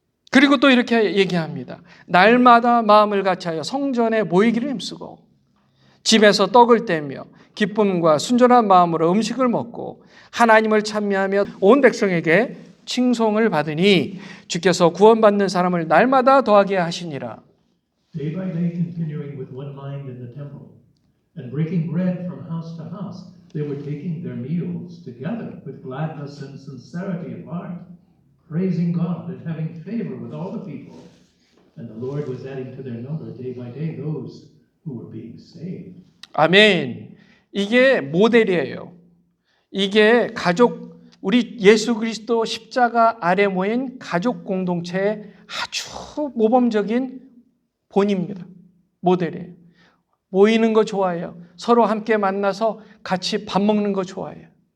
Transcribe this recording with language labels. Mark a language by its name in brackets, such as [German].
[Korean] 그리고 또 이렇게 얘기합니다. 날마다 마음을 같이하여 성전에 모이기를 힘쓰고 집에서 떡을 떼며 기쁨과 순전한 마음으로 음식을 먹고 하나님을 찬미하며 온 백성에게 칭송을 받으니 주께서 구원받는 사람을 날마다 더하게 하시니라. [English] Day by day continuing with one mind in the temple, and breaking bread from house to house, they were taking their meals together with gladness and sincerity of heart, praising God and having favor with all the people. And the Lord was adding to their number day by day those who were being saved. [Korean] 아멘. 이게 모델이에요. 이게 우리 예수 그리스도 십자가 아래 모인 가족 공동체의 아주 모범적인 본입니다. 모델이에요. 모이는 거 좋아해요. 서로 함께 만나서 같이 밥 먹는 거 좋아해요.